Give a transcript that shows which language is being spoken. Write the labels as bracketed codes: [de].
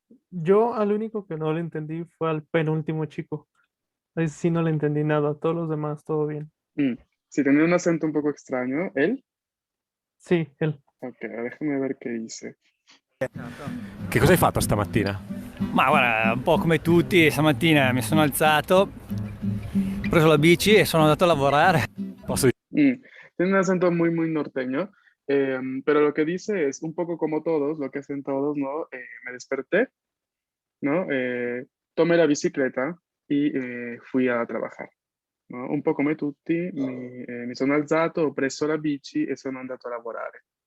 [es] Yo al único que no le entendí fue al penúltimo chico. Ahí sí no le entendí nada. Todos los demás, todo bien. Si tenía un acento un poco extraño, ¿él? Sì, él. Ok, déjame ver qué dice. [it] Che cosa hai fatto stamattina? Ma guarda, un po' come tutti, stamattina mi sono alzato, ho preso la bici e sono andato a lavorare. [es] Tiene un acento muy, muy norteño, pero lo que dice es un poco como todos, lo que hacen todos, ¿no? Me desperté, ¿no? Tomé la bicicleta y fui a trabajar, ¿no? [it] Un po' come tutti, mi sono alzato, ho preso la bici e sono andato a lavorare.